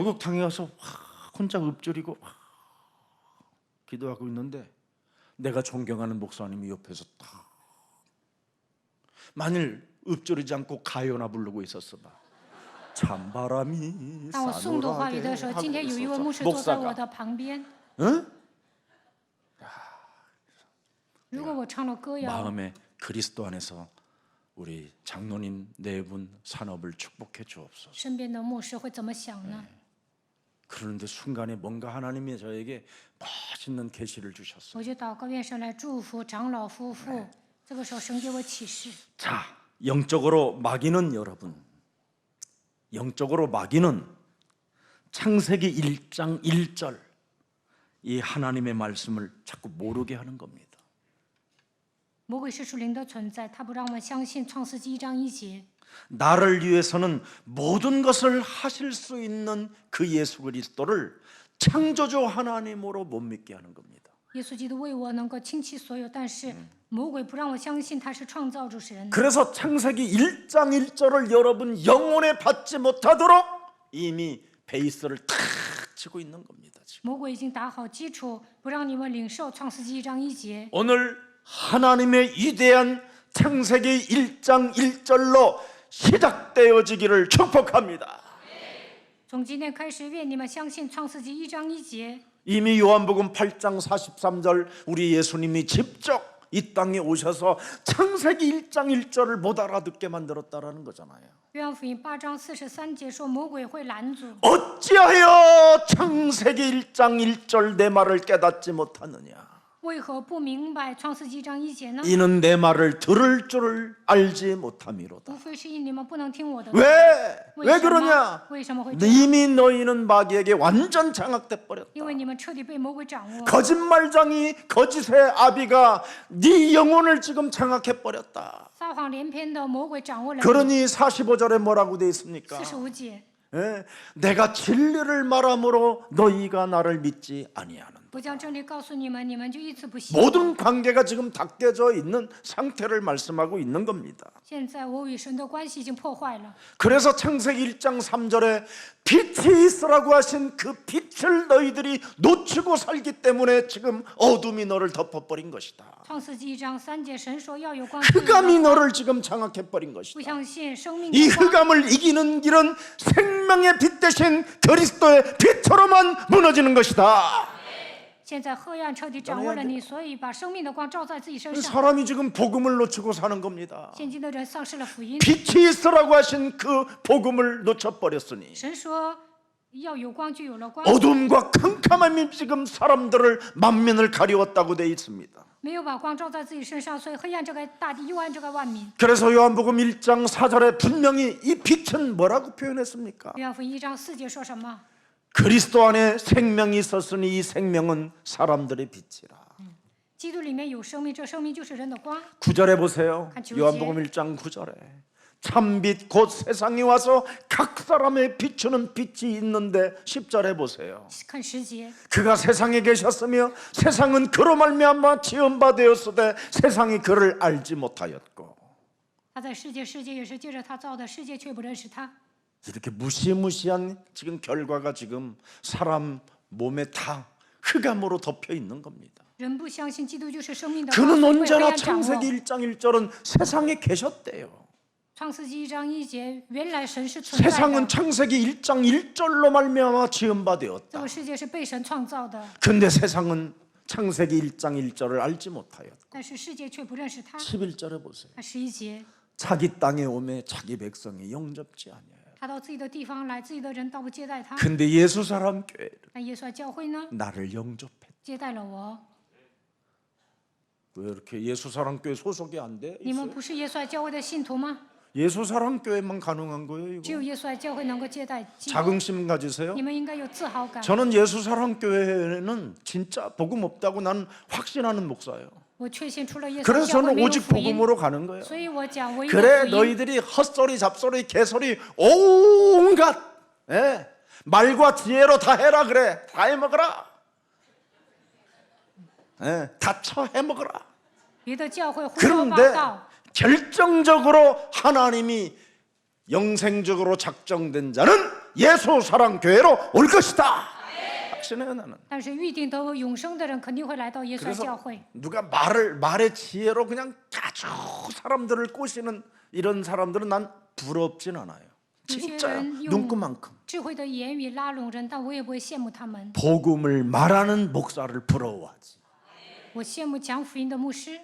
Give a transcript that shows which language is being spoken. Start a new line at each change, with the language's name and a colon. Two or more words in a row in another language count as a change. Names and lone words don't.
Korean: 목욕탕에 가서 혼자 읍조리고 기도하고 있는데 내가 존경하는 목사님이 옆에서 딱 만일 읍조리지 않고 가요나 부르고 있었어 봐. 찬바람이
Chinese: 当我诵读话语的时候，
Korean: 싸늘하게
Chinese: 今天有一位
Korean: 하고
Chinese: 牧师
Korean: 있었어.
Chinese: 坐在我
Korean: 목사가
Chinese: 的旁边。
Korean: 응?
Chinese: 如果我唱了歌谣，
Korean: 마음에 그리스도 안에서 우리 장로님 네 분 산업을 축복해 주옵소서.
Chinese: 身边的牧师会怎么想呢？
Korean: 그런데 순간에 뭔가 하나님이 저에게 멋있는 계시를 주셨어요.
Chinese: 我就祷告，愿神来祝福长老夫妇。这个时候，神给我启示，
Korean: 자, 영적으로 마귀는 여러분, 영적으로 마귀는 창세기 1장 1절 이 하나님의 말씀을 자꾸 모르게 하는 겁니다.
Chinese: 魔鬼是属灵的存在，他不让我们相信创世纪1章1节。
Korean: 나를 위해서는 모든 것을 하실 수 있는 그 예수 그리스도를 창조주 하나님으로 못 믿게 하는 겁니다.
Chinese: 耶稣基督为我能够倾其所有，但是魔鬼不让我相信他是创造主神。
Korean: 그래서 창세기 1장 1절을 여러분 영혼에 받지 못하도록 이미 베이스를 탁 치고 있는 겁니다. 지금.
Chinese: 魔鬼已经打好基础，不让你们领受创世纪1章1节。
Korean: 오늘 하나님의 위대한 창세기 1장 1절로 시작되어지기를 축복합니다.
Chinese: 从今天开始，愿你们相信创世纪1章1节。
Korean: 이미 요한복음 8장 43절 우리 예수님이 직접 이 땅에 오셔서 창세기 1장 1절을 못 알아듣게 만들었다라는 거잖아요.
Chinese: 约翰福音8章43节说，魔鬼会拦阻。
Korean: 어찌하여 창세기 1장 1절 내 말을 깨닫지 못하느냐.
Chinese: 为何不明白创世纪1章1节呢？
Korean: 이는 내 말을 들을 줄을 알지 못함이로다.
Chinese: 无非是因你们不能听我的。
Korean: 왜
Chinese: 为什么
Korean: 그러냐?
Chinese: 为什么会这样？
Korean: 이미 너희는 마귀에게 완전 장악돼 버렸다.
Chinese: 因为你们彻底被魔鬼掌握。
Korean: 거짓말장이 거짓의 아비가 네 영혼을 지금 장악해 버렸다.
Chinese: 撒谎连篇的魔鬼掌握了你。
Korean: 그러니 45절에 뭐라고 돼 있습니까?
Chinese: 45节，
Korean: 예? 내가 진리를 말함으로 너희가 나를 믿지 아니하는
Chinese: 我将真理告诉你们，你们就一直不信。
Korean: 모든 관계가 지금 다 깨져 있는 상태를 말씀하고 있는 겁니다.
Chinese: 现在我与神的关系已经破坏了。
Korean: 그래서 창세기 1장 3절에 빛이 있으라고 하신 그 빛을 너희들이 놓치고 살기 때문에 지금 어둠이 너를 덮어버린 것이다.
Chinese: 创世纪1章3节，神说要有光，
Korean: 흑암이 너를 지금 장악해버린
Chinese: 不
Korean: 것이다.
Chinese: 相信生命
Korean: 이
Chinese: 的光。
Korean: 흑암을 이기는 길은 생명의 빛 대신 그리스도의 빛으로만 무너지는 것이다.
Chinese: 现在黑暗彻底掌握了你，所以把生命的光照在自己身上。
Korean: 사람이 지금 복음을 놓치고 사는 겁니다.
Chinese: 现今的人丧失了福音。
Korean: 빛이 있으라고 하신 그 복음을 놓쳐버렸으니
Chinese: 神说要有光，就有了光。
Korean: 어둠과 캄캄함이 지금 사람들을 만민을 가리웠다고 되어 있습니다.
Chinese: 没有把光照在自己身上，所以黑暗遮盖大地，幽暗遮盖万民。
Korean: 그래서 요한복음 1장 4절에 분명히 이 빛은 뭐라고 표현했습니까?
Chinese: 约翰福音1章4节说什么？
Korean: 그리스도 안에 생명이 있었으니 이 생명은 사람들의 빛이라.
Chinese: 基督里面有生命，这生命就是人的光。
Korean: 9절에 보세요. 한 주제. 요한복음 1장 9절에 참빛 곧 세상에 와서 각 사람의 비추는 빛이 있는데 10절에 보세요.
Chinese: 看10节，
Korean: 그가 세상에 계셨으며 세상은 그로 말미암아 지은 바 되었으되 세상이 그를 알지 못하였고.
Chinese: 他在世界，世界也是借着他造的，世界却不认识他。
Korean: 이렇게 무시무시한 지금 결과가 지금 사람 몸에 다 흑암으로 덮여 있는 겁니다.
Chinese: 人不相信基督就是生命的
Korean: 그는
Chinese: 光，被黑
Korean: 언제나
Chinese: 暗掌握。
Korean: 창세기 1장 1절은 세상에 계셨대요.
Chinese: 创世纪1章1节，原来神是存在
Korean: 세상은
Chinese: 的，
Korean: 창세기 1장 1절로 말미암아 지은 바
Chinese: 这
Korean: 되었다.
Chinese: 个世界是被神创造的，
Korean: 근데 세상은 창세기 1장 1절을 알지 못하였다.
Chinese: 但是世界却不认识他。
Korean: 11절에 보세요.
Chinese: 看11节，
Korean: 자기 땅에 오매 자기 백성이 영접지 아니하여.
Chinese: 他到自己的地方来，自己的人倒不接待他。
Korean: 근데 예수 사람 교회를
Chinese: 那耶稣的教会呢，
Korean: 나를 영접했다.
Chinese: 接待了我。
Korean: 왜 이렇게 예수 사람 교회 소속이 안 돼?
Chinese: 你们不是耶稣的教会的信徒吗？
Korean: 예수 사람 교회만 가능한 거예요,
Chinese: 只
Korean: 이거.
Chinese: 有耶稣的教会能够接待基督。
Korean: 자긍심 가지세요.
Chinese: 你们应该有自豪感。
Korean: 저는 예수 사람 교회는 진짜 복음 없다고 나는 확신하는 목사예요.
Chinese: 我确信除了耶稣的
Korean: 그래서
Chinese: 教会
Korean: 저는
Chinese: 没有
Korean: 오직
Chinese: 福音，
Korean: 복음으로 가는 거예요.
Chinese: 所以我讲唯一的
Korean: 그래
Chinese: 福音。
Korean: 너희들이 헛소리 잡소리 개소리 온갖 말과 지혜로 다 해라 그래. 다 해먹어라. 다 처해먹어라.
Chinese: 别的教会胡说八
Korean: 그런데
Chinese: 道，
Korean: 결정적으로 하나님이 영생적으로 작정된 자는 예수 사랑 교회로 올 것이다. 확신해요 나는.
Chinese: 但是预定得永生的人肯定会来到耶稣的教
Korean: 그래서
Chinese: 会。
Korean: 누가 말의 지혜로 그냥 아주 사람들을 꼬시는 이런 사람들은 난 부럽진 않아요.
Chinese: 有些
Korean: 진짜요.
Chinese: 人用
Korean: 눈금만큼.
Chinese: 智慧的言语拉拢人，但我也不会羡慕他们。
Korean: 복음을 말하는 목사를 부러워하지.
Chinese: 我羡慕讲福音的牧师。